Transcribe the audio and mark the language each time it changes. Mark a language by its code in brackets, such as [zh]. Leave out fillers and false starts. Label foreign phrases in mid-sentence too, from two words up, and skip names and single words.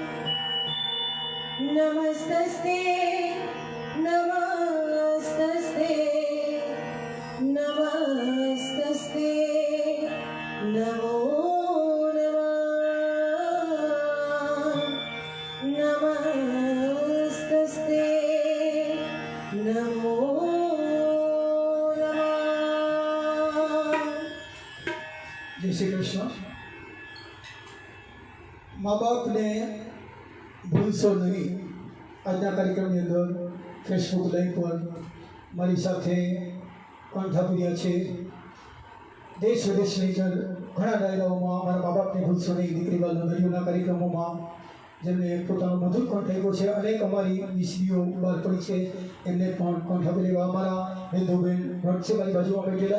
[sa] नमस्तस्ते नमस्तस्ते नमस्तस्ते नमो नमः नमस्तस्ते नमो नमः। [hi] जय श्री कृष्ण। [gu] મા બાપને ભૂલશો નહીં, આજના કાર્યક્રમની અંદર [en] Facebook Live [gu] પર મારી સાથે કંઠાપ્રિયા છે। દેશ વિદેશની અંદર ઘણા ડાયરાઓમાં મારા મા બાપને ભૂલશો નહીં, દીકરીવાલ નગરીઓના કાર્યક્રમોમાં જેમને પોતાનો મધુર કંઠ આપ્યો છે, અનેક અમારી વીસીડીઓ બહાર પડી છે, એમને પણ કંઠાપ્રિયા અમારા હિન્દુબેન ભટ્ટ છે મારી બાજુમાં બેઠેલા।